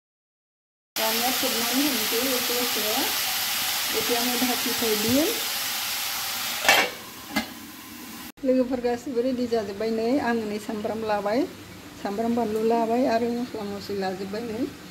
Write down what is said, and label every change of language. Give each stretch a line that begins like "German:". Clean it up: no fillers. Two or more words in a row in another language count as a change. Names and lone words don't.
Bodo: दानिया खोबनानै होनोसै एसे एसे
Assamese: এতিয়া মই ঢাকি থৈ দিম
Bodo: लोगोफोर गासिबो रेडि जाजोब्बाय नै आं नै सामब्राम लाबाय सामब्राम बानलु लाबाय आरो मस्ला मस्लि लाजोब्बाय नै